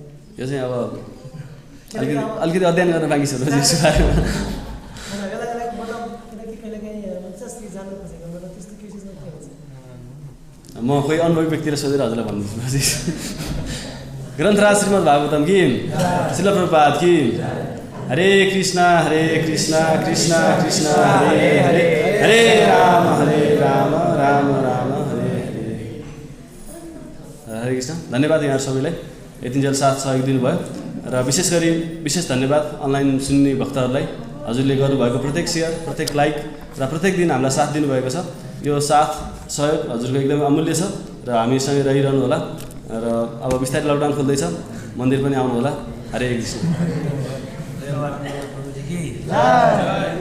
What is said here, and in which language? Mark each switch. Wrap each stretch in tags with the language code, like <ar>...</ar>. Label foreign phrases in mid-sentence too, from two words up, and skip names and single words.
<ne>यो चाहिँ अब अलिकति अध्ययन गर्न बाँकी छ यसको बारेमा होइन। यसलाई मतलब किनकि कहिलेकाहीँ जस्तै जान्नु खोजेको मतलब त्यस्तो केही चिजमा के हुन्छ म कोही अनुभवी व्यक्तिलाई सोधेर हजुरलाई भन्दैछु। ग्रन्थराज श्रीमद् भागवतम कि श्रील प्रभुपाद कि हरे कृष्ण कृष्ण कृष्ण हरे हरे हरे राम राम राम हरे हरे। हरे कृष्ण। धन्यवाद यहाँ सबैलाई यतिन्जेल साथ सहयोग दिनुभयो र विशेष धन्यवाद अनलाइन सुन्ने भक्तहरूलाई, हजुरले गर्नुभएको प्रत्येक सेयर, प्रत्येक लाइक र प्रत्येक दिन हामीलाई साथ दिनुभएको छ। यो साथ सहयोग हजुरको एकदमै अमूल्य छ र हामीसँगै रहिरहनु होला र अब बिस्तारै लकडाउन खोल्दैछ, मन्दिर पनि आउनु होला। हरे कृष्ण।</ne>